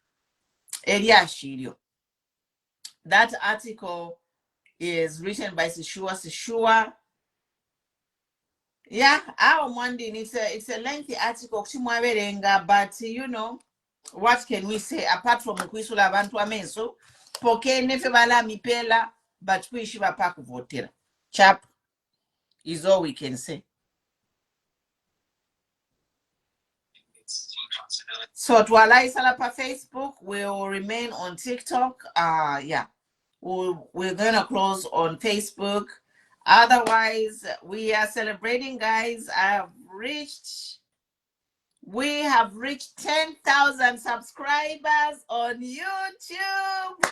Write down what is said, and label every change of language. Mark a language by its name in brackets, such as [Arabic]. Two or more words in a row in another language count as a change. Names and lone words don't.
[English] That article is written by Sishuwa Sishuwa. Yeah, I'm wondering, it's a lengthy article, but you know, what can we say apart from [Bemba] kwisula abantu amenso poke nefe bala mipela [English] but [Bemba] kwishi bapa kuvotera chap [English] is all we can say. So [Bemba] twala isala pa Facebook, [English] we'll remain on TikTok. Yeah, we're gonna close on Facebook. Otherwise, we are celebrating, guys. We have reached 10,000 subscribers on YouTube.